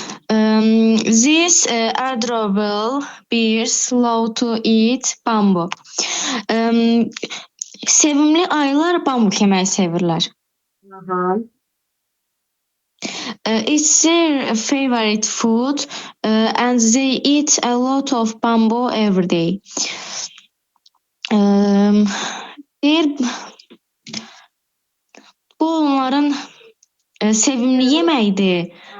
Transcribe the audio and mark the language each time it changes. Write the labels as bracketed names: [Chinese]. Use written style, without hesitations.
[English] These adorable bears love to eat bamboo. [Azerbaijani] Sevimli ayılar bambuk yeməyi sevirlər. [English] It's their favorite food and they eat a lot of bamboo every day. [Azerbaijani] Deyir, bu onların sevimli yeməyidir.